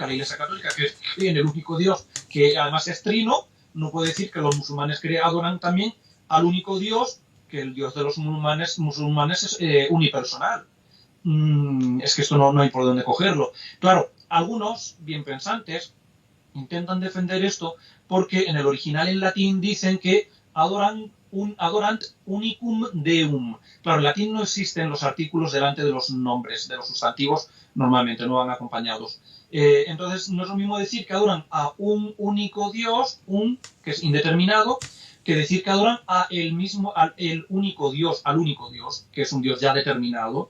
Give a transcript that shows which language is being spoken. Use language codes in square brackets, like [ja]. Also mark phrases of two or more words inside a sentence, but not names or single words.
[es] La Iglesia Católica, que cree en el único Dios, que además es trino, no puede decir que los musulmanes adoran también al único Dios, que el Dios de los musulmanes es unipersonal. Es que esto no hay por dónde cogerlo. Claro, algunos bien pensantes intentan defender esto porque en el original en latín dicen que [la] adorant unicum deum. [es] Claro, en latín no existen los artículos delante de los nombres, de los sustantivos, normalmente no van acompañados. Entonces no es lo mismo decir que adoran a un único Dios, que es indeterminado, que decir que adoran al único Dios, que es un Dios ya determinado.